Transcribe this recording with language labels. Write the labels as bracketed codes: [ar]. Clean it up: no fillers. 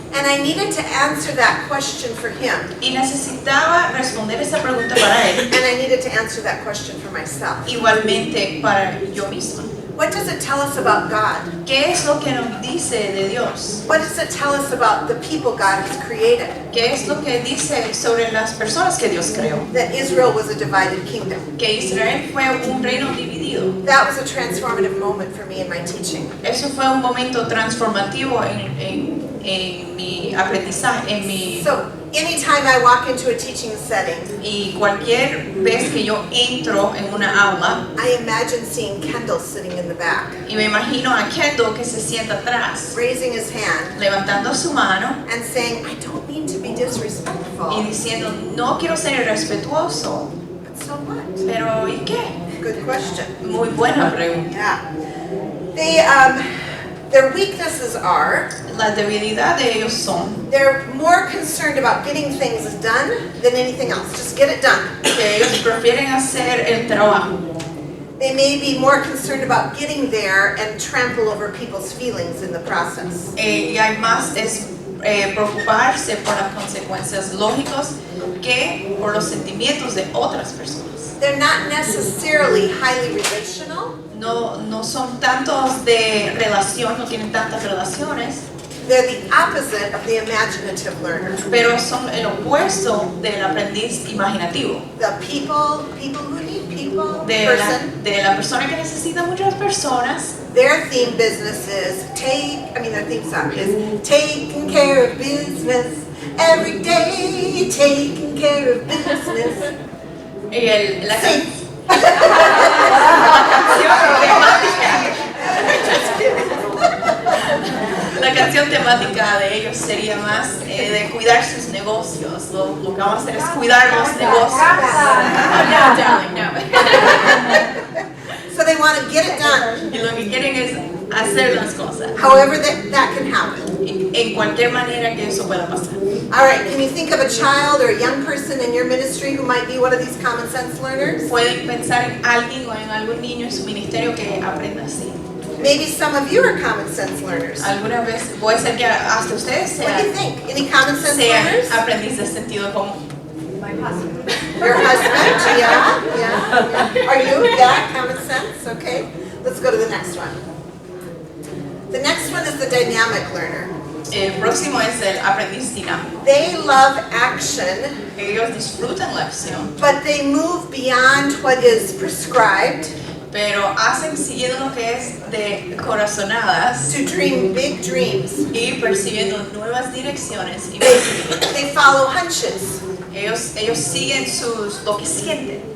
[en] And I needed to answer that question for him. [es] Y necesitaba responder esa pregunta para él. [en] And I needed to answer that question for myself. [es] Igualmente para yo misma. [en] What does it tell us about God? [es] ¿Qué es lo que nos dice de Dios? [en] What does it tell us about the people God has created? [es] ¿Qué es lo que dice sobre las personas que Dios creó? [en] That Israel was a divided kingdom. [es] Que Israel fue un reino dividido. [en] That was a transformative moment for me in my teaching. [es] Eso fue un momento transformativo en mi aprendizaje, en mi... [en] So, anytime I walk into a teaching setting, [es] Y cualquier vez que yo entro en una aula, [en] I imagine seeing Kendall sitting in the back, [es] y me imagino a Kendall que se sienta atrás, [en] raising his hand [es] levantando su mano [en] and saying, I don't mean to be [es] y [en] disrespectful, [es] diciendo, no quiero ser irrespetuoso, [en] but so what? [es] pero ¿y qué? [en] Good question. [es] Muy buena pregunta. [en] Yeah. Their weaknesses are, [es] Las debilidades de ellos son [en] they're more concerned about getting things done than anything else. Just get it done. [es] que ellos prefieren hacer el trabajo. [en] They may be more concerned about getting there and trample over people's feelings in the process. [es] Y hay más es preocuparse por las consecuencias lógicas que por los sentimientos de otras personas. [en] They're not necessarily highly relational. [es] No son tantos de relación, no tienen tantas relaciones, [en] They're the opposite of the imaginative learner. [es] pero son el opuesto del aprendiz imaginativo, [en] The people who need people, [es] de la persona que necesita muchas personas. [en] their theme business is their theme song is taking care of business every day, taking care of business. [es] Y la Sí. La canción temática de ellos sería más de cuidar sus negocios. Lo que vamos a hacer es cuidar los negocios. [en] No, darling, no. So they want to get it done, [es] Y lo que quieren es hacer las cosas. [en] however that can happen. [es] En cualquier manera que eso pueda pasar. [en] All right, can you think of a child or a young person in your ministry who might be one of these common sense learners? [es] Pueden pensar en alguien o en algún niño en su ministerio que aprenda así. [en] Maybe some of you are common sense learners. [es] Alguna vez puede ser que hasta ustedes [en] What do you think? Any common sense learners? [es] sean aprendices de sentido común. [en] Your husband? Yeah. Are you? Yeah, common sense? Okay. Let's go to the next one. The next one is the dynamic learner. [es] El próximo es el aprendiz dinámico. [en] They love action, [es] Ellos disfrutan la acción, [en] but they move beyond what is prescribed [es] pero hacen siguiendo lo que es de corazonadas [en] to dream big dreams. [es] y percibiendo nuevas direcciones y posibilidades. [en] They follow hunches. [es] Ellos siguen lo que sienten.